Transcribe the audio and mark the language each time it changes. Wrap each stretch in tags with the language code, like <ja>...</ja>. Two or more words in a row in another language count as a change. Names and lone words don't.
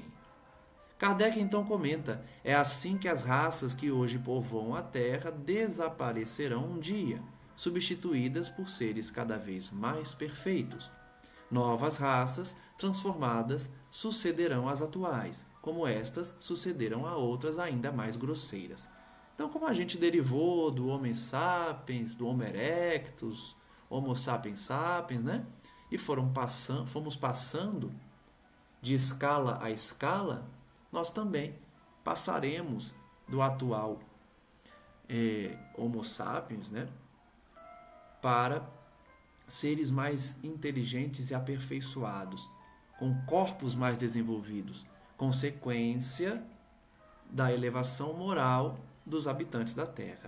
<pt>Kardec então comenta: é assim que as raças que hoje povoam a Terra desaparecerão um dia, substituídas por seres cada vez mais perfeitos. Novas raças, transformadas, sucederão às atuais, como estas sucederam a outras ainda mais grosseiras. Então, como a gente derivou do Homo sapiens, do Homo erectus, Homo sapiens sapiens, né? E fomos passando de escala a escala, nós também passaremos do atual Homo sapiens, né? Para seres mais inteligentes e aperfeiçoados, com corpos mais desenvolvidos, consequência da elevação moral dos habitantes da Terra.</pt>